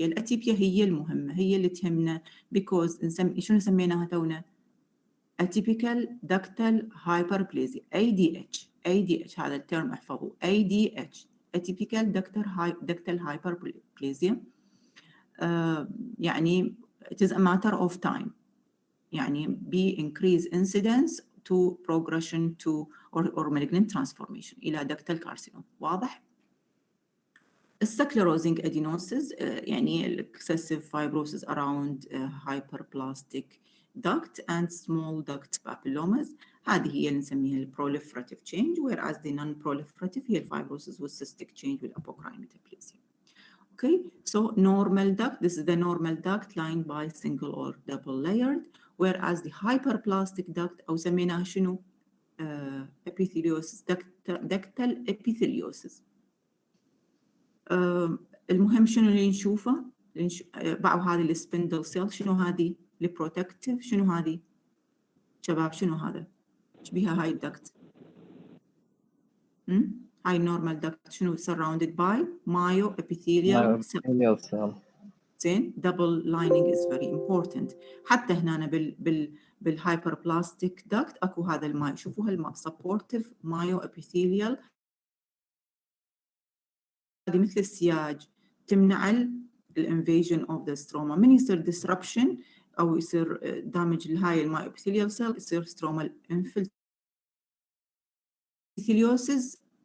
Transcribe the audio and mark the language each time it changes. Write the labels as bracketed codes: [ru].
[ar] الاتيبيا هي المهمة، هي اللي تهمنا because شنو سميناها تونا؟ atypical ductal hyperplasia ADH هذا الترم احفظوه ADH atypical ductal hyperplasia. [en] يعني it is a matter of time، يعني be increase incidence to progression to or malignant transformation إلى ductal carcinoma. واضح؟ Sclerosing adenosis يعني excessive fibrosis around hyperplastic duct and small duct papillomas. [ar] هذه هي اللي نسميها [en] proliferative change, whereas the non-proliferative هي fibrosis with cystic change with apocrine metaplasia. Okay, so normal duct, this is the normal duct lined by single or double layered, whereas the hyperplastic duct [ar] أو سميناها شنو؟ [en] epitheliosis, ductal epitheliosis. [ar] المهم شنو اللي نشوفه؟ بعض هذه السبندل سيل. شنو هذه؟ البروتكتيف. شنو هذه؟ شباب شنو هذا؟ ايش بيها هاي الدكت؟ هاي النورمال دكت شنو؟ [en] surrounded by myoepithelial cell. زين double lining is very important. [ar] حتى هنا بالهايبربلاستيك دكت اكو هذا الماي، شوفوا هالماء supportive myoepithelial. هذه مثل السياج تمنع الانفيجن اوف ذا ستروما. من يصير disruption او يصير دامج لهاي المايوبيثيليال سيل يصير سترومال انفلتيليوسيس.